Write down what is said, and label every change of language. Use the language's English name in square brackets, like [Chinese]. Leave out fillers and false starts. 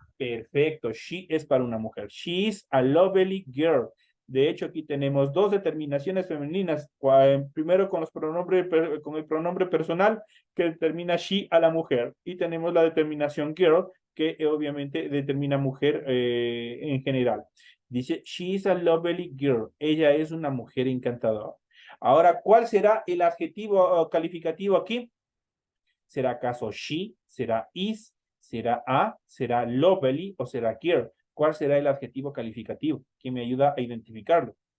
[Spanish] Perfecto. She es para una mujer. [English] She is a lovely girl. [Spanish] De hecho, aquí tenemos dos determinaciones femeninas. Primero con el pronombre personal que determina she a la mujer. Y tenemos la determinación girl que obviamente determina mujer en general. [English] Dice, she is a lovely girl. [Spanish] Ella es una mujer encantadora. Ahora, ¿cuál será el adjetivo calificativo aquí? ¿Será acaso she? ¿Será is? ¿Será a? ¿Será lovely? ¿O será girl? ¿Cuál será el adjetivo calificativo? ¿Quién me ayuda a identificarlo?